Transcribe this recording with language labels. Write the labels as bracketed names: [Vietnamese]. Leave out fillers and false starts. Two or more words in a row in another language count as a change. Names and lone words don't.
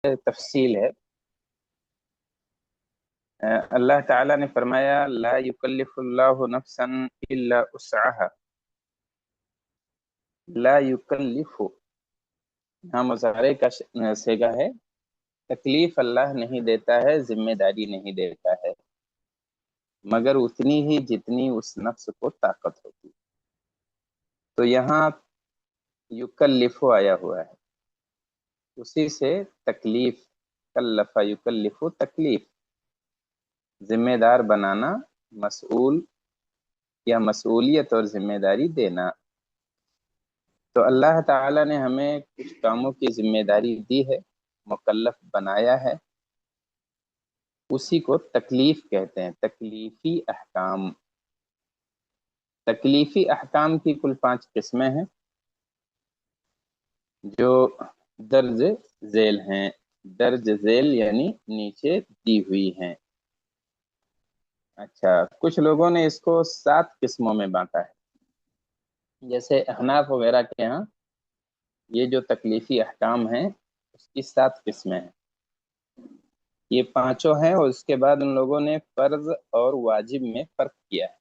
[Urdu] تفصیل ہے۔ اللہ تعالیٰ نے فرمایا [Arabic] لا یکلف اللہ نفسا الا وسعها، لا یکلف [Urdu] یہاں مضارع کا صیغہ ہے، تکلیف اللہ نہیں دیتا ہے، ذمہ داری نہیں دیتا ہے، مگر اتنی ہی جتنی اس نفس کو طاقت ہوتی۔ تو یہاں یکلف آیا ہوا ہے، اسی سے تکلیف، [Arabic] کلف یکلف [Urdu] تکلیف، ذمہ دار بنانا، مسئول یا مسئولیت اور ذمہ داری دینا۔ تو اللہ تعالیٰ نے ہمیں کچھ کاموں کی ذمہ داری دی ہے، مکلف بنایا ہے، اسی کو تکلیف کہتے ہیں، تکلیفی احکام۔ تکلیفی احکام کی کل 5 قسمیں ہیں جو درج ذیل ہیں، درج ذیل یعنی نیچے دی ہوئی ہیں۔ اچھا، کچھ لوگوں نے اس کو 7 قسموں میں بانٹا ہے، جیسے احناف وغیرہ کے ہاں یہ جو تکلیفی احکام ہیں اس کی 7 قسمیں ہیں، یہ 5 ہیں، اور اس کے بعد ان لوگوں نے فرض اور واجب میں فرق کیا ہے۔